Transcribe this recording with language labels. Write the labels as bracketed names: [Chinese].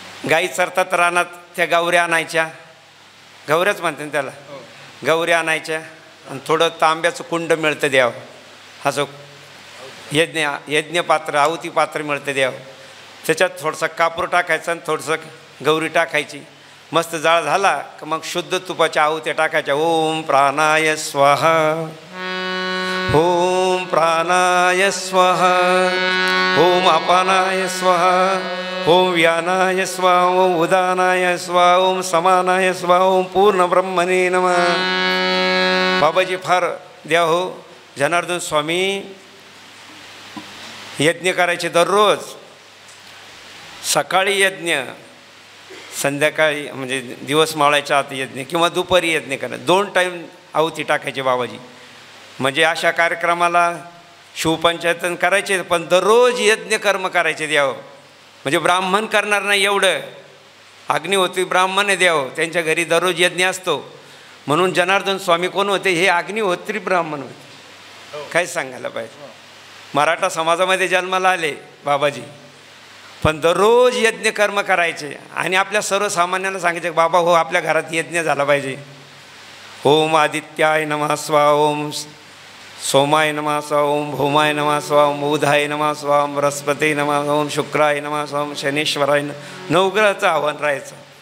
[Marathi] गाई चरतात रानात त्या गौऱ्या आणायच्या, गौऱ्याच म्हणते ना त्याला, गौऱ्या आणायच्या आणि थोडं तांब्याचं कुंड मिळतं द्यावं. असं यज्ञपात्र आहुती पात्र मिळतं द्यावं. त्याच्यात थोडंसं कापूर टाकायचं आणि थोडंसं गौरी टाकायची. मस्त जाळ झाला का मग शुद्ध तुपाच्या आहुत्या टाकायच्या. [Sanskrit] ओम प्राणाय स्वाहा ओम प्राणाय स्वाहा ओम अपानाय स्वाहा ओम व्यानाय स्वाहा ओम उदानाय स्वाहा ओम समानाय स्वाहा ओम पूर्ण ब्रह्मणे नमः. [Marathi] बाबाजी फार द्या हो. जनार्दन स्वामी यज्ञ करायचे दररोज. सकाळी यज्ञ, संध्याकाळी म्हणजे दिवस मावळायच्या आत यज्ञ किंवा दुपारी यज्ञ करणं. 2 टाईम आहुती टाकायची बाबाजी. म्हणजे अशा कार्यक्रमाला शिवपंचायतन करायचे पण दररोज यज्ञ कर्म करायचे द्यावं. म्हणजे ब्राह्मण करणार नाही एवढं. अग्निहोत्री ब्राह्मण आहे द्यावं. त्यांच्या घरी दररोज यज्ञ असतो. म्हणून जनार्दन स्वामी कोण होते, हे अग्निहोत्री ब्राह्मण होते. काय सांगायला पाहिजे. मराठा समाजामध्ये जन्माला आले बाबाजी, पण दररोज यज्ञ कर्म करायचे. आणि आपल्या सर्वसामान्यांना सांगायचे बाबा हो आपल्या घरात यज्ञ झाला पाहिजे. [Sanskrit] ओम आदित्याय नमः स्वाहा ओम सोमाय नमः स्वाहा ओम भौमाय नमः स्वाहा ओम बुधाय नमः स्वाहा ओम बृहस्पती नमः ओम शुक्राय नमः स्वाहा ओम शनीश्वराय. [Marathi] नवग्रहाचं आव्हान राहायचं.